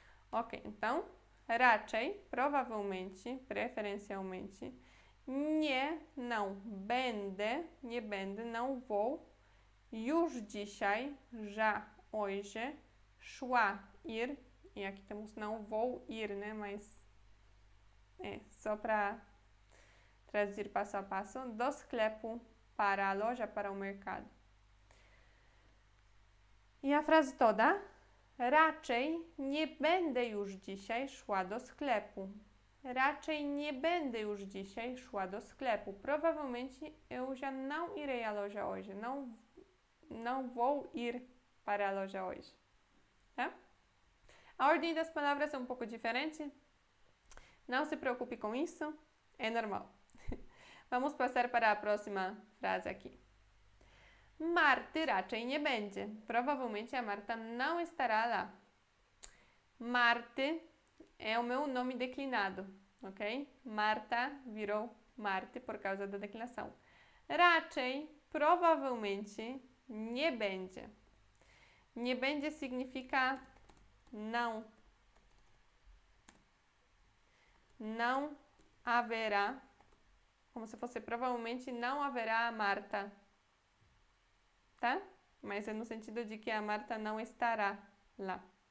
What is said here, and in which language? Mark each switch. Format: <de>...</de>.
<pt>Ok, então, raczej, provavelmente, preferencialmente, nie, não, będę, nie będę, não vou, już dzisiaj, já, hoje, szła, ir, e aqui temos não vou ir, né, mas só para traduzir passo a passo, do sklepu, para a loja, para o mercado. I a frase toda,</pt> <pl>raczej nie będę już dzisiaj szła do sklepu. Raczej nie będę już dzisiaj szła do sklepu.</pl> <pt>Provavelmente eu já não irei à loja hoje. Não vou ir para a loja hoje. Tá? A ordem das palavras é um pouco diferente. Não se preocupe com isso. É normal. Vamos passar para a próxima frase aqui.</pt> <pl>Marty raczej nie będzie.</pl> <pt>Provavelmente a Marta não estará lá. Marty é o meu nome declinado, ok? Marta virou Marty por causa da declinação. Raczej, provavelmente, nie będzie. Nie będzie significa não. Não haverá. Como se fosse provavelmente não haverá a Marta. Tá? Mas é no sentido de que a Marta não estará lá.</pt>